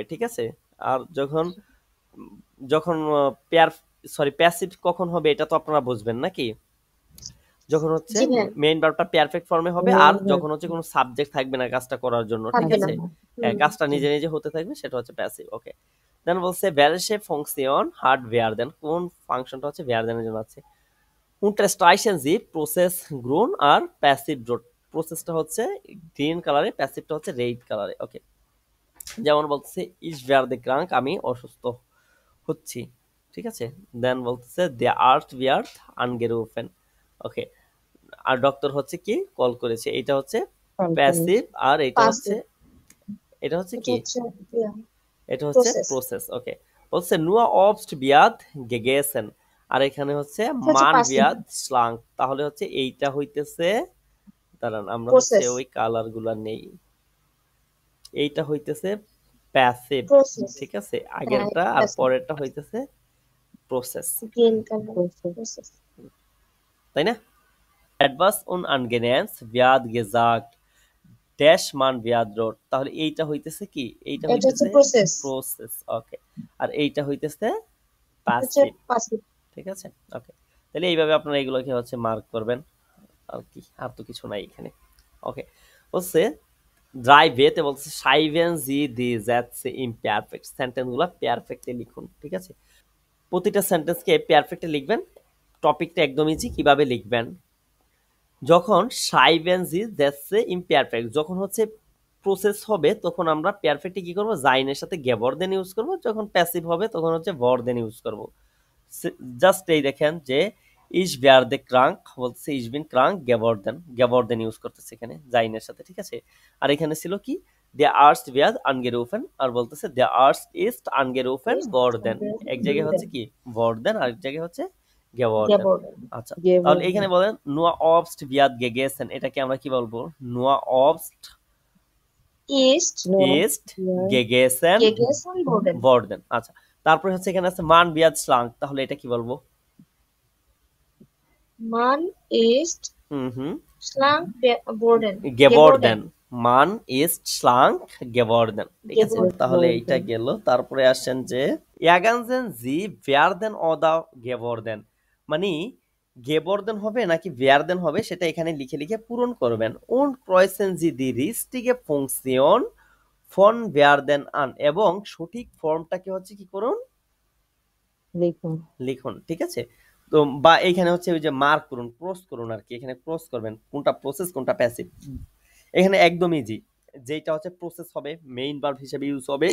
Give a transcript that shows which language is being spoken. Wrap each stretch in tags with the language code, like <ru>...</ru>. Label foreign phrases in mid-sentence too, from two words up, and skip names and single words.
<bn>ঠিক আছে, আর যখন যখন প্যাসিভ কখন হবে এটা তো আপনারা বুঝবেন নাকি, যখন হচ্ছে মেইন ভার্বটা পারফেক্ট ফর্মে হবে আর যখন হচ্ছে কোনো সাবজেক্ট থাকবে না কাজটা করার জন্য। ঠিক আছে, কাজটা নিজে নিজে হতে থাকবে, সেটা হচ্ছে প্যাসিভ। ওকে, দেন বলছে</bn> <de>welche Funktion hat werden,</de> <bn>কোন ফাংশনটা হচ্ছে werden এর জন্য আছে।</bn> <de>Unterstreichen Sie Prozess grün</de> <bn>আর প্যাসিভ rot, প্রসেসটা হচ্ছে গ্রিন কালারে, প্যাসিভটা হচ্ছে রেড কালারে। ওকে, যেমন বলতেছে</bn> <de>ich werde krank,</de> <bn>আমি অসুস্থ হচ্ছি। ঠিক আছে, দেন বলতেছে</bn> <de>der Arzt wird angerufen।</de> <bn>ওকে, আর ডক্টর হচ্ছে কি কল করেছে, এটা হচ্ছে প্যাসিভ, আর এটা হচ্ছে কি, এটা হচ্ছে প্রসেস। ওকে, বলছে</bn> <de>nur obst wird gegessen,</de> <bn>আর এখানে হচ্ছে</bn> <de>man wird schlank,</de> <bn>তাহলে হচ্ছে এইটা হইতেছে, দাঁড়ান আমরা হচ্ছে ওই কালার গুলা নেই, এইটা হইতেছে প্যাসিভ। ঠিক আছে, আগেরটা আর পরেরটা হইতেছে প্রসেস, তাই না?</bn> <de>Etwas Unangenehmes wird gesagt, ড্যাশ man wird rot,</de> <bn>তাহলে এইটা হইতেছে কি, এইটা হইতেছে প্রসেস। ওকে, আর এইটা হইতেছে প্যাসিভ। ঠিক আছে, ওকে, তাহলে এইভাবে আপনারা এগুলোকে হচ্ছে মার্ক করবেন, আর কি, আর তো কিছু নাই এখানে। ওকে, বলছে ড্রাইভেতে বলছে</bn> <de>schreiben Sie die Sätze im Perfekt,</de> <bn>সেন্টেন্সগুলো পারফেক্টলি লিখুন। ঠিক আছে, প্রতিটা সেন্টেন্সকে পারফেক্টলি লিখবেন। টপিকটা একদম ইজি, কিভাবে লিখবেন, যখন</bn> <de>schreiben Sie Sätze im Perfekt,</de> <bn>যখন হচ্ছে প্রসেস হবে তখন আমরা পারফেক্টলি কি করব, জাইনের সাথে geworden ইউজ করব, যখন প্যাসিভ হবে তখন হচ্ছে worden ইউজ করব। জাস্ট এই দেখেন যে</bn> <de>ich werde krank</de> <bn>বলছে</bn> <de>ich bin krank geworden</de> <bn>ইউজ করতেছে এখানে জাইনের সাথে। ঠিক আছে, আর এখানে ছিল কি</bn> <de>der Arzt wird angerufen,</de> <bn>আর বলতেছে</bn> <de>der Arzt ist angerufen worden,</de> <bn>এক জায়গায় হচ্ছে কি worden আর এক জায়গায় হচ্ছে geworden। আচ্ছা, তাহলে এখানে বলেন</bn> <de>nur obst wird gegessen,</de> <bn>এটাকে আমরা কি বলবো,</bn> <de>nur obst ist gegessen worden।</de> <bn>আচ্ছা, তারপরে হচ্ছে এখানে আছে</bn> <de>man wird schlank,</de> <bn>তাহলে এটা কি বলবো,</bn> <de>man ist schlank geworden, man ist schlank geworden.</de> <bn>ঠিক আছে, তাহলে এইটা গেল। তারপরে আসেন যে</bn> <de>Ergänzen Sie werden oder geworden,</de> <bn>মানে গেবরদেন হবে নাকি ভেয়ারদেন হবে সেটা এখানে লিখে লিখে পূরণ করবেন।</bn> <de>und kreuzen Sie die richtige Funktion von werden an,</de> <bn>এবং সঠিক ফর্মটাকে হচ্ছে কি করুন, লিখুন। লিখুন। ঠিক আছে, তো বা এখানে হচ্ছে ওই যে মার্ক করুন, ক্রস করুন আর কি, এখানে ক্রস করবেন কোনটা প্রসেস কোনটা প্যাসিভ। এখানে একদম ইজি, যেটা হচ্ছে প্রসেস হবে মেইন ভার্ব হিসেবে ইউজ হবে</bn>